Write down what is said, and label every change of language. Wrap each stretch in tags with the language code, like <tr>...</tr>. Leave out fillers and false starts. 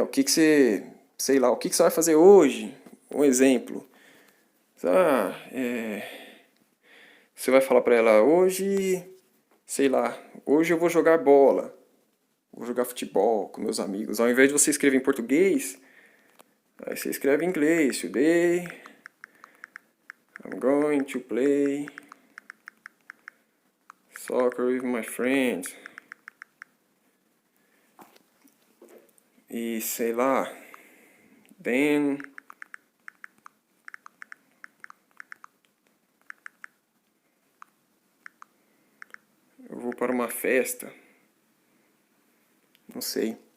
<pt>O que você, sei lá, o que você vai fazer hoje? Um exemplo. Você vai falar para ela hoje, sei lá, hoje eu vou jogar bola, vou jogar futebol com meus amigos. Ao invés de você escrever em português, aí você escreve em inglês.</pt> <en>Today I'm going to play soccer with my friends.</en> <pt>E sei lá,</pt> <en>then</en> <pt>eu vou para uma festa. Não sei.</pt>